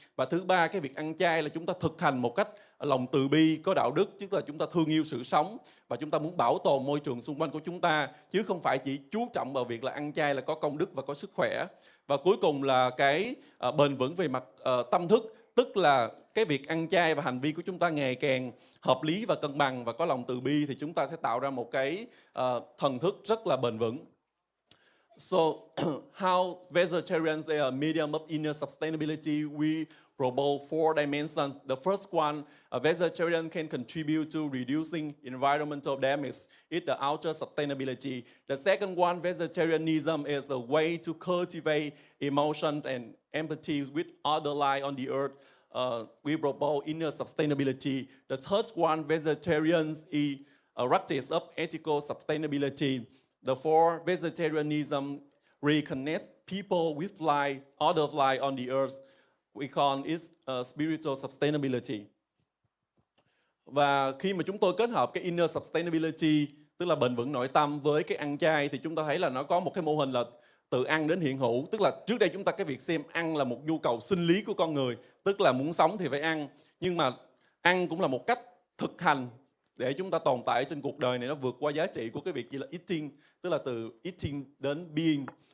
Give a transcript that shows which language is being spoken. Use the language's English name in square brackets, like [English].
[Vietnamese] Và thứ ba, cái việc ăn chay là chúng ta thực hành một cách lòng từ bi, có đạo đức, tức là chúng ta thương yêu sự sống và chúng ta muốn bảo tồn môi trường xung quanh của chúng ta, chứ không phải chỉ chú trọng vào việc là ăn chay là có công đức và có sức khỏe. Và cuối cùng là cái bền vững về mặt tâm thức, tức là cái việc ăn chay và hành vi của chúng ta ngày càng hợp lý và cân bằng và có lòng từ bi, thì chúng ta sẽ tạo ra một cái thần thức rất là bền vững. [English] So, how vegetarians are a medium of inner sustainability, we propose 4 dimensions. The first one, a vegetarian can contribute to reducing environmental damage. It's the outer sustainability. The second one, vegetarianism is a way to cultivate emotions and empathy with other life on the earth. We propose inner sustainability. The third one, vegetarians is a practice of ethical sustainability. The fourth, vegetarianism reconnects people with life, other life on the earth. We call it spiritual sustainability. [Vietnamese] Và khi mà chúng tôi kết hợp cái inner sustainability, tức là bền vững nội tâm, với cái ăn chay, thì chúng ta thấy là nó có một cái mô hình là từ ăn đến hiện hữu. Tức là trước đây chúng ta cái việc xem ăn là một nhu cầu sinh lý của con người, tức là muốn sống thì phải ăn. Nhưng mà ăn cũng là một cách thực hành để chúng ta tồn tại trên cuộc đời này, nó vượt qua giá trị của cái việc chỉ là eating, tức là từ eating đến being.